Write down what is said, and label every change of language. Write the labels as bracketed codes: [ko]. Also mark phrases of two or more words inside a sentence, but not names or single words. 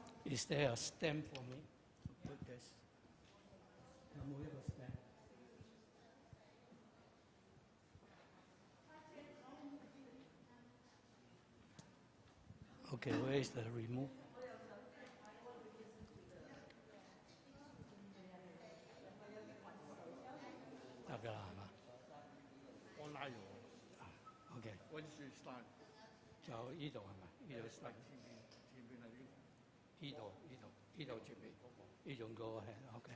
[en] Is there a stamp for me to put this? Okay, where is the remove? Okay. [yue] 溫樹山就呢度係咪？呢度 start。呢度前面，呢種個係 OK。